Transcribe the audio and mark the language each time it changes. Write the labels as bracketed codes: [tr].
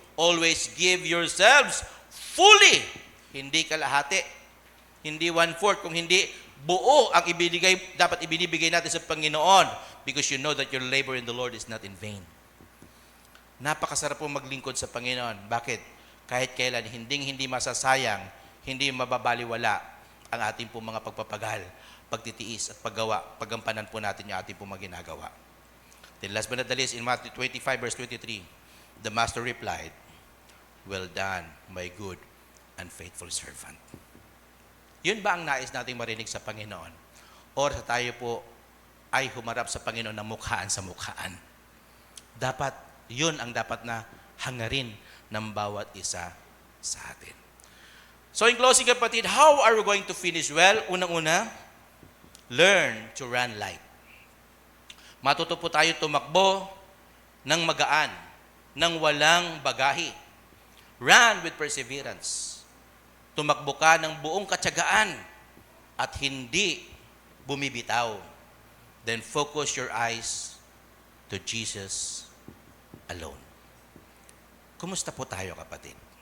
[en] Always give yourselves fully. [tl] Hindi kalahati. Hindi 1/4. Kung hindi buo ang dapat ibinibigay natin sa Panginoon. [en] Because you know that your labor in the Lord is not in vain. [tl] Napakasarap po maglingkod sa Panginoon. Bakit? Kahit kailan, hindi masasayang, hindi mababaliwala ang ating po mga pagpapagal, pagtitiis at paggawa, pagampanan po natin yung ating po mga ginagawa. [en] Then last but not the least, in Matthew 25 verse 23, the master replied, well done, my good and faithful servant. [tl] Yun ba ang nais nating marinig sa Panginoon? Or sa tayo po ay humarap sa Panginoon na mukhaan sa mukhaan? Dapat, yun ang dapat na hangarin ng bawat isa sa atin. [en] So in closing kapatid, how are we going to finish well? Unang-una, learn to run light. [tl] Matuto po tayo tumakbo ng magaan, ng walang bagahe. [en] Run with perseverance. [tl] Tumakbo ka ng buong katyagaan at hindi bumibitaw. [en] Then focus your eyes to Jesus alone. [tl] Kumusta po tayo kapatid?